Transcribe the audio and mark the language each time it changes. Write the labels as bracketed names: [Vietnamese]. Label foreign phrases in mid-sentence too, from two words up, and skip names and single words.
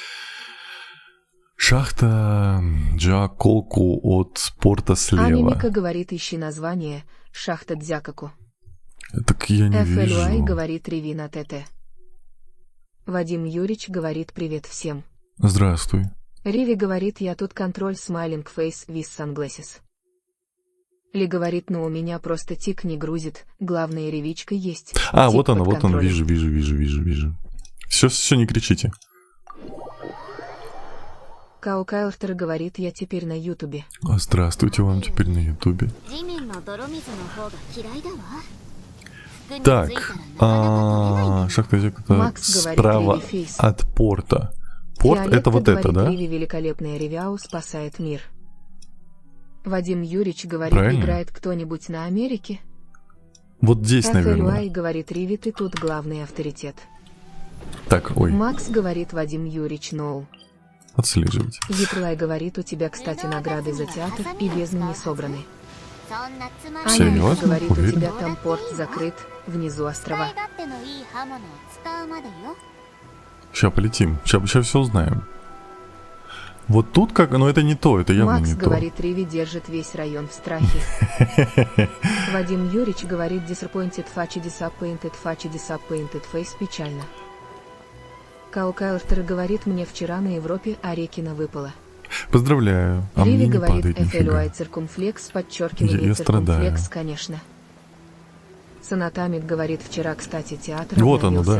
[Russian] Шахта Джакоку от порта слева. Анимика говорит, ищи название. Шахта Дзякаку. Так я не FLY вижу. говорит, Ревина ТТ. Вадим Юрич говорит, привет всем. Здравствуй. Риви говорит, я тут контроль [English] smiling face with sunglasses. [Russian] Ли говорит, но у меня просто тик не грузит, главное ревичка есть. А, Тик вот она, под вот она, контролем. вижу. Все, не кричите. Као Кайлтер говорит, я теперь на ютубе. Здравствуйте вам теперь на ютубе. [Japanese] 地面の泥水の方が嫌いだわ。服につい [Russian] Так, [Japanese] たらなかなか取れないんだ。 [Russian] шахта Дзякоку Макс говорит, справа Риви Фейс. от порта. Порт Фиолетта это вот это, говорит, да? Риви великолепная Ревяу спасает мир. Вадим Юрич говорит, Правильно. играет кто-нибудь на Америке? Вот здесь, наверное. FLY говорит, Риви, ты тут главный авторитет. Так, ой, Макс говорит, Вадим Юрич, ноу. отслеживать. Еплай говорит, у тебя, кстати, награды за театр и бездны не собраны. [Japanese] そんなつまらない [Russian] Серьезно? Аня говорит, у Уверен? тебя там порт закрыт, внизу острова. [Japanese] 使い勝手のいい刃物を使うまでよ。 [Russian] Сейчас полетим, сейчас все узнаем. Вот тут как, но это не то, это явно Макс не то. говорит, Риви держит весь район в страхе. Вадим Юрич говорит, [English] disappointed disappointed face [Russian] печально. Као Кайлтер говорит, мне вчера на Европе Арекина выпала. Поздравляю, а мне Риви не говорит, падает нифига. FLY циркумфлекс, подчеркивание Я страдаю. циркумфлекс, конечно. Санатамик говорит, вчера, кстати, театр Вот оно, обновился